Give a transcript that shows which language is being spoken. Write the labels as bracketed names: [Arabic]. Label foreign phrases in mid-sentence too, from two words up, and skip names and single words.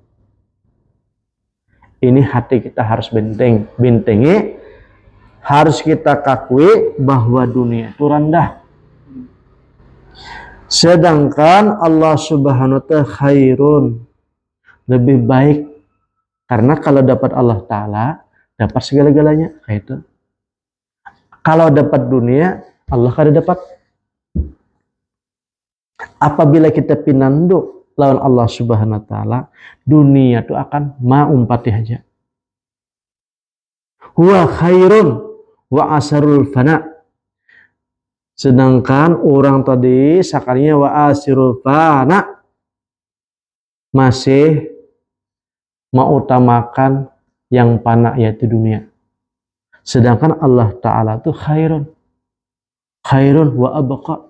[Indonesian] Ini hati kita harus bentengi, harus kita akui bahwa dunia itu rendah. Sedangkan Allah [Arabic] سبحانه وتعالى خير, [Indonesian] lebih baik. Karena kalau dapat Allah Ta'ala, dapat segala-galanya. Kayak itu. Kalau dapat dunia, [Banjar] Allah kada dapat. Apabila kita pinanduk lawan Allah [Arabic] سبحانه وتعالى, [Banjar] dunia itu akan maumpati aja. [Arabic] هو خير وآثر الفناء. [Indonesian] Sedangkan orang tadi sakalinya [Arabic] وآثر الفناء [Indonesian] masih mengutamakan yang fana, yaitu dunia. Sedangkan Allah Ta'ala itu [Arabic] خير وأبقى.